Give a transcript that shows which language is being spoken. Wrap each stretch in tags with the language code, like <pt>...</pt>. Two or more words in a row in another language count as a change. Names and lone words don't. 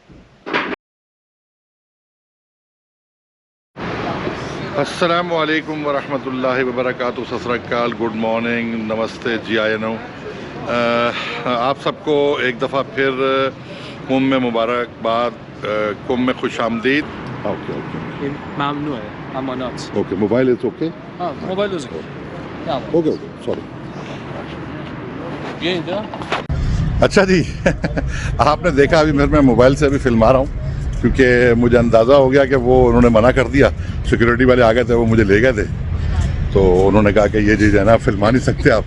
<ar>السلام عليكم ورحمة الله وبركاته.</ar> <pa>ਸਤ ਸ੍ਰੀ ਅਕਾਲ,</pa> <en>good morning,</en> <hi>नमस्ते जी, आयनो। आप सबको एक दफ़ा फिर कुंभ में मुबारकबाद, कुंभ में खुश आमदीद।</hi> <en>OK OK,</en> <fa>ممنوعه اما not.</fa> <en>OK, mobile is OK,</en> <fa>موبایل روز</fa> <en>OK OK, sorry.</en> <hi>ये इधर अच्छा जी आपने देखा अभी मैं मोबाइल से अभी फिल्मा रहा हूँ क्योंकि मुझे अंदाज़ा हो गया कि वो उन्होंने मना कर दिया, सिक्योरिटी वाले आ गए थे, वो मुझे ले गए थे। तो उन्होंने कहा कि ये चीज़ है ना फिल्मा नहीं सकते आप।</hi>